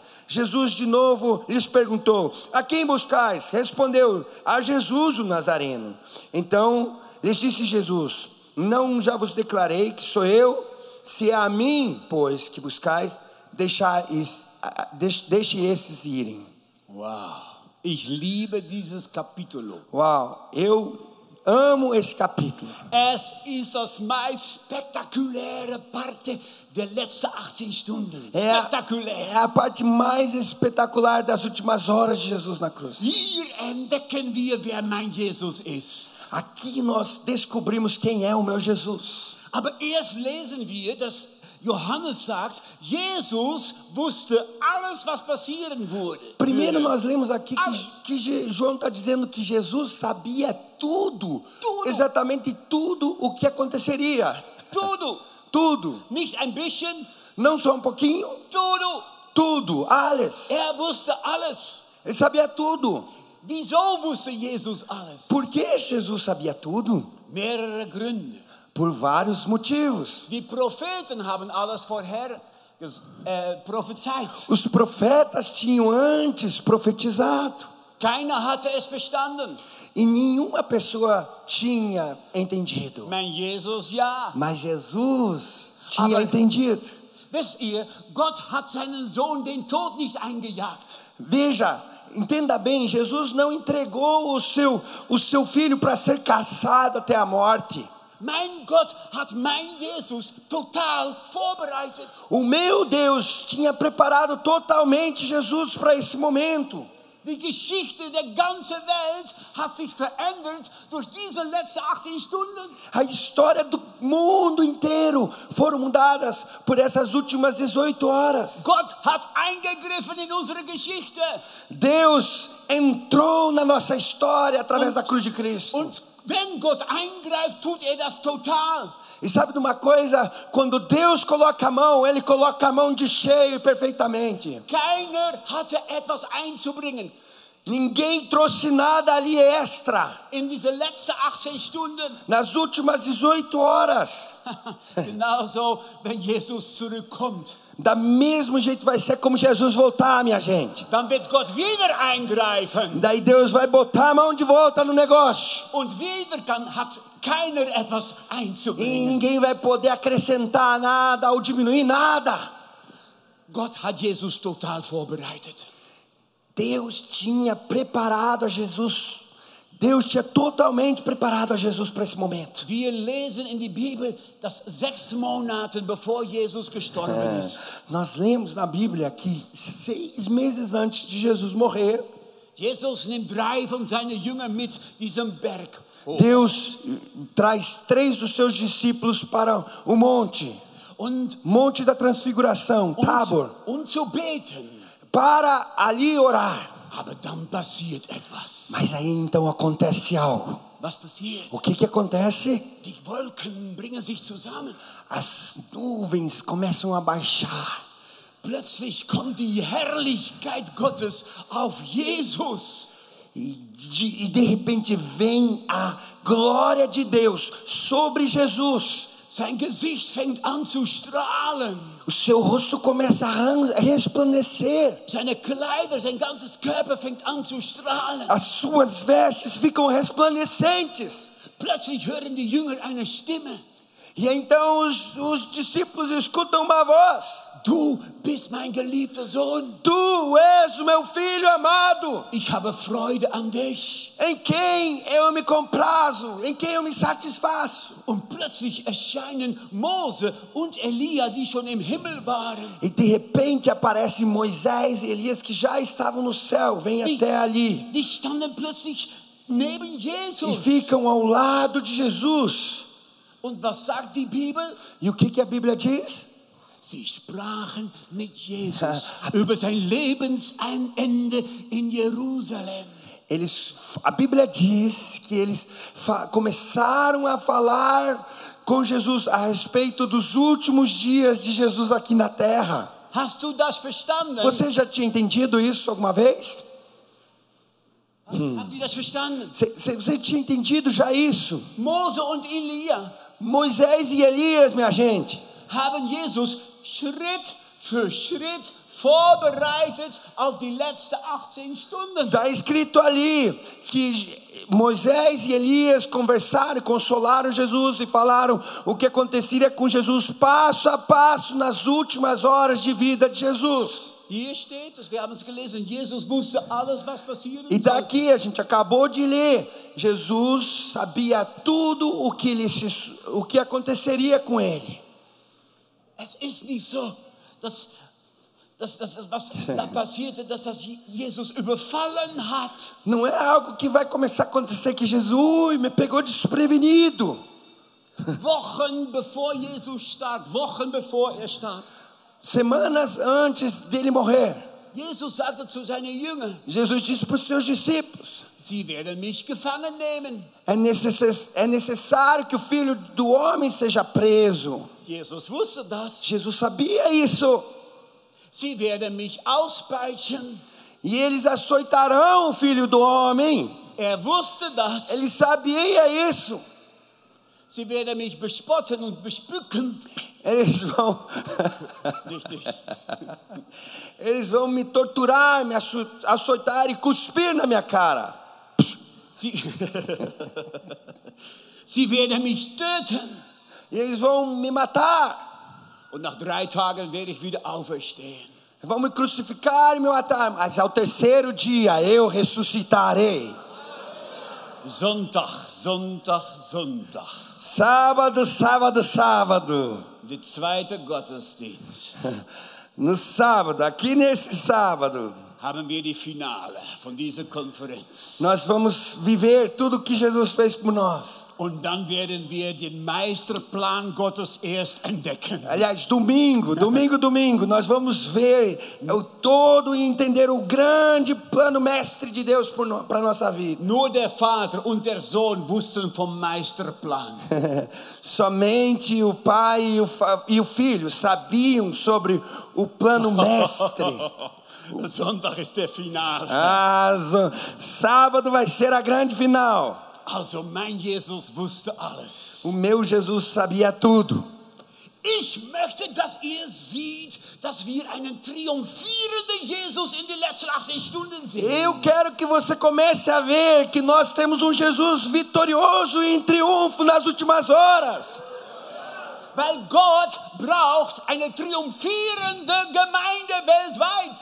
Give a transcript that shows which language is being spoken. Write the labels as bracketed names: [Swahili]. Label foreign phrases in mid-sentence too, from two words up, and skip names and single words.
[Portuguese] Jesus de novo lhes perguntou: a quem buscais? Respondeu: a Jesus o Nazareno. Então lhes disse Jesus: não já vos declarei que sou eu? Se é a mim, pois, que buscais, deixe esses irem. [German] Wow. Ich liebe dieses Kapitel. [Portuguese] Uau, eu amo esse capítulo. [German] Es ist das mais spektakuläre Parte der letzten 18 Stunden. Spektakulär. [Portuguese] É a parte mais espetacular das últimas horas de Jesus na cruz. [German] Hier entdecken wir, wer mein Jesus ist. [Portuguese] Aqui nós descobrimos quem é o meu Jesus. [German] Aber erst lesen wir, dass Johannes sagt, Jesus wusste alles, was passieren würde. [Portuguese] Primeiro nós lemos aqui que João está dizendo que Jesus sabia tudo. Exatamente tudo o que aconteceria. Tudo. [German] Nicht ein bisschen. [Portuguese] Não só um pouquinho. Tudo. [German] Alles. Wusste alles. [Portuguese] Ele sabia tudo. [German] Wieso wusste Jesus alles? [Portuguese] Por que Jesus sabia tudo? [German] Mehrere Gründe. [Portuguese] Por vários motivos. [German] Die Propheten haben alles vorher prophezeit. [Portuguese] Os profetas tinham antes profetizado. [German] Keiner hatte es verstanden. [Portuguese] E nenhuma pessoa tinha entendido. Mas Jesus tinha entendido. [German] Wisst ihr, Gott hat seinen Sohn den Tod nicht eingejagt. [Portuguese] Veja, entenda bem, Jesus não entregou o seu filho para ser caçado até a morte. [German] Mein Gott hat mein Jesus total vorbereitet. [Portuguese] O meu Deus tinha preparado totalmente Jesus para esse momento. [German] Die Geschichte der ganzen Welt hat sich verändert durch diese letzten 18 Stunden. [Portuguese] A história do mundo inteiro foram mudadas por essas últimas 18 horas. [German] Gott hat eingegriffen in unsere Geschichte. [Portuguese] Deus entrou na nossa história através da cruz de Cristo. [German] Und wenn Gott eingreift, tut das total. [Portuguese] E sabe de uma coisa? Quando Deus coloca a mão, Ele coloca a mão de cheio e perfeitamente. [German] Keiner hatte etwas einzubringen. [Portuguese] Ninguém trouxe nada ali extra. [German] In diese letzten 18 Stunden. [Portuguese] Nas últimas 18 horas. [German] Genauso, wenn Jesus zurückkommt. [Portuguese] Da mesmo jeito vai ser como Jesus voltar, minha gente. [German] Dann wird Gott wieder eingreifen. [Portuguese] Daí Deus vai botar a mão de volta no negócio. [German] Und wieder hat keiner etwas [Portuguese] E [German] einzubringen. [Portuguese] ninguém vai poder acrescentar nada ou diminuir nada. [German] Gott hat Jesus total vorbereitet. [Portuguese] Deus tinha preparado a Jesus. Deus tinha totalmente preparado a Jesus para esse momento. [German] Wir lesen in die Bibel, dass 6 Monate bevor Jesus gestorben ist. [Portuguese] Nós lemos na Bíblia que 6 meses antes de Jesus morrer, [German] Jesus nimmt 3 von seinen Jüngern mit diesem Berg. [Portuguese] Deus traz 3 dos seus discípulos para o monte da transfiguração, Tabor, [German] zu beten. [Portuguese] para ali orar. [German] Aber dann passiert etwas. [Portuguese] Mas aí então acontece algo. [German] Was passiert? [Portuguese] O que acontece? [German] Die Wolken bringen sich zusammen. [Portuguese] As nuvens começam a baixar. [German] Plötzlich kommt die Herrlichkeit Gottes auf Jesus. [Portuguese] E de repente vem a glória de Deus sobre Jesus. [German] Sein Gesicht fängt an zu strahlen. [Portuguese] O seu rosto começa a resplandecer. [German] Seine Kleider, sein ganzes Körper fängt an zu strahlen. [Portuguese] As suas vestes ficam resplandecentes. [German] Plötzlich hören die Jünger eine Stimme. [Portuguese] E então os discípulos escutam uma voz. [German] Du bist mein geliebter Sohn. [Portuguese] Tu és o meu filho amado. [German] Ich habe Freude an dich. [Portuguese] Em quem eu me comprazo, em quem eu me satisfaço. [German] Und plötzlich erscheinen Mose und Elia, die schon im Himmel waren. [Portuguese] E de repente aparecem Moisés e Elias que já estavam no céu, vêm até ali. [German] Die standen plötzlich neben Jesus. [Portuguese] E ficam ao lado de Jesus. [German] Und was sagt die Bibel? [Portuguese] E o que a Bíblia diz? [German] Sie sprachen mit Jesus über sein Lebensende in Jerusalem. [Portuguese] A Bíblia diz que eles começaram a falar com Jesus a respeito dos últimos dias de Jesus aqui na terra. [German] Hast du das verstanden? [Portuguese] Você já tinha entendido isso alguma vez? [German] Habt ihr das verstanden? [Portuguese] Você tinha entendido já isso? [German] Mose und Elia [Portuguese] Moisés e Elias, minha gente, [German] haben Jesus Schritt für Schritt vorbereitet auf die letzten 18 Stunden. [Portuguese] está escrito ali que Moisés e Elias conversaram, consolaram Jesus e falaram o que aconteceria com Jesus passo a passo nas últimas horas de vida de Jesus. [German] Hier steht es, wir haben es gelesen, Jesus wusste alles, was passieren [Portuguese] E daqui a gente acabou de ler, Jesus sabia tudo o que aconteceria com ele. [German] Es ist nicht so, dass was da passierte, dass das Jesus überfallen hat. [Portuguese] Não é algo que vai começar a acontecer que Jesus me pegou desprevenido. [German] Wochen bevor Jesus starb, Wochen bevor starb. [Portuguese] Semanas antes dele morrer, [German] Jesus sagte zu seinen Jüngern, [Portuguese] Jesus disse para os seus discípulos: [German] Sie werden mich gefangen nehmen. [Portuguese] é necessário que o Filho do Homem seja preso. [German] Jesus wusste das. [Portuguese] Jesus sabia isso. [German] Sie werden mich auspeitschen. [Portuguese] E eles açoitarão o Filho do Homem. [German] Wusste das. [Portuguese] Ele sabia isso. [German] Sie werden mich bespotten und bespucken. [Portuguese] Eles vão me torturar, me açoitar e cuspir na minha cara. [German] Sie werden mich töten. [Portuguese] E eles vão me matar. [German] Und nach 3 Tagen werde ich wieder auferstehen. [Portuguese] Vão me crucificar e me matar, mas ao terceiro dia eu ressuscitarei. [German] Sonntag, Sonntag, Sonntag. [Portuguese] Sábado, sábado, sábado. [German] Der zweite Gottesdienst. [Portuguese] No sábado, aqui nesse sábado, [German] haben wir die Finale von dieser Konferenz. [Portuguese] nós vamos viver tudo que Jesus fez por nós. [German] Und dann werden wir den Meisterplan Gottes erst entdecken. [Portuguese] Aliás, domingo, nós vamos ver o todo e entender o grande plano mestre de Deus para a nossa vida. [German] Nur der Vater und der Sohn wussten vom Meisterplan. [Portuguese] Somente o pai e o filho sabiam sobre o plano mestre. [German] Sonntag ist der Finale. [Portuguese] Sábado vai ser a grande final. [German] Also mein Jesus wusste alles. [Portuguese] O meu Jesus sabia tudo. [German] Ich möchte, dass ihr seht, dass wir einen triumphierenden Jesus in den letzten 18 Stunden sehen. [Portuguese] Eu quero que você comece a ver que nós temos um Jesus vitorioso e em triunfo nas últimas horas. [German] Weil Gott braucht eine triumphierende Gemeinde weltweit.